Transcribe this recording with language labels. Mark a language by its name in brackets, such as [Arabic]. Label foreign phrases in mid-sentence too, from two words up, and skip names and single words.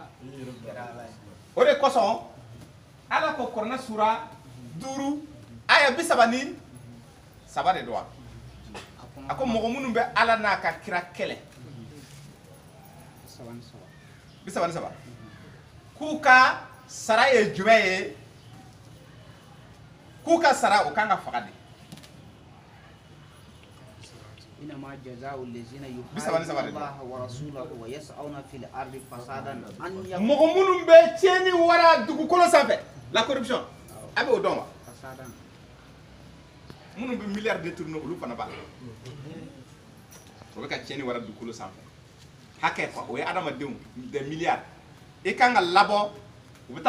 [Bambara] o de kosɔn ala ko kuranɛ sura 5 aya 33 de don wa a ko mɔgɔ minnu bɛ ala n'a ka kira kɛlɛ 33 k'u ka sara ye jumɛn ye k'u ka sara o kan ka faga de [Arabic] إنما جزاء الذين يحاربون الله ورسوله ويسعون في الأرض فسادا أن يقولوا [Bambara] mɔgɔ minnu bɛ tiɲɛni wara dugukolo sanfɛ [French] la corruption [Bambara] a bɛ o dɔn wa [Arabic] فسادا [Bambara] minnu bɛ miliyari détourné olu fana b'a la o bɛ ka tiɲɛni wara dugukolo sanfɛ hakɛ quoi o ye adamadenw [French] des milliards [Bambara] i kan ka labɔ u bɛ taa